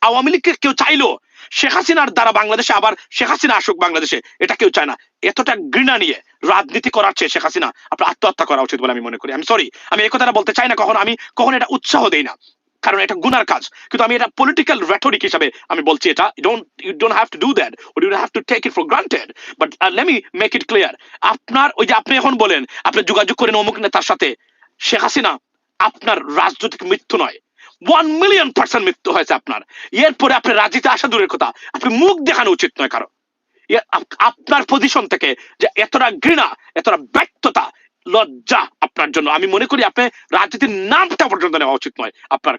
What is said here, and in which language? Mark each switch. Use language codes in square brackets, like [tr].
[bn] আওয়ামী লীগকে কেউ চাইলো শেখ হাসিনার দ্বারা বাংলাদেশে আবার শেখ হাসিনা আসুক বাংলাদেশে, এটা কেউ চায় না। এতটা ঘৃণা নিয়ে রাজনীতি করার চেয়ে শেখ হাসিনা আপনার আত্মহত্যা করা উচিত বলে আমি মনে করি। আমি সরি, আমি এই কথাটা বলতে চাই না, কখনো এটা উৎসাহ দেই না, কারণ এটা গুনার কাজ, কিন্তু আমি এটা পলিটিক্যাল রেটরিক হিসাবে আমি বলছি। [en] এটা you don't have to do that, or you don't have to take it for granted, but let me make it clear. [bn] আপনার ওই যে আপনি এখন বলেন আপনি যোগাযোগ করেন অমুক নেতার সাথে, শেখ হাসিনা আপনার রাজনৈতিক মৃত্যু নয়, 1,000,000% মৃত্যু হয়েছে আপনার। এরপরে আপনার রাজনীতি আসা দূরের কথা, আপনি মুখ দেখানো উচিত নয় কারো। আপনার পজিশন থেকে যে এতটা ঘৃণা, এতটা ব্যর্থতা, লজ্জা আপনার জন্য, আমি মনে করি আপনি রাজনীতির নামটা পর্যন্ত নেওয়া উচিত নয় আপনার।